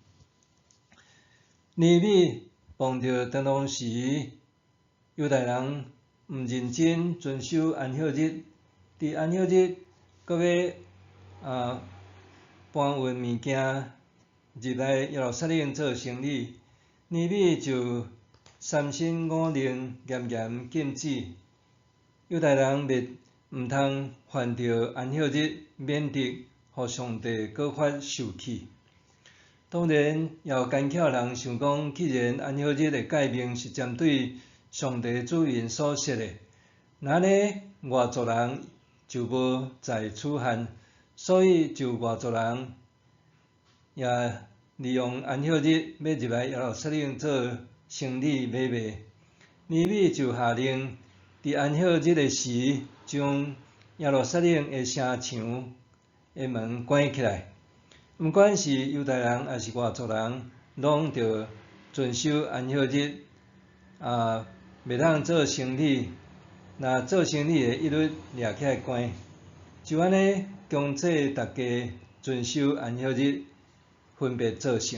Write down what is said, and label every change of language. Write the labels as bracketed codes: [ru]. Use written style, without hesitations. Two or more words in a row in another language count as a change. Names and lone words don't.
[nan] 尼米碰到当当时犹太人毋认真遵守安息日，伫安息日搁要搬运物件入来耶路撒冷做生意，尼米就三心五令严严禁止犹太人毋通犯着安息日，免得互上帝搁发受气。当然，也有奸巧人想讲，既然安息日的诫命是针对上帝子民所设的，那呢外族人就无在此限，所以就外族人也利用安息日要入来耶路撒冷做生意买卖。尼米就下令，伫安息日的时，将耶路撒冷的城墙的门关起来。毋管是犹太人还是外族人，拢着遵守安息日，袂当做生意。若做生意的，一律掠起来关。就安尼，强制大家遵守安息日，分别做圣。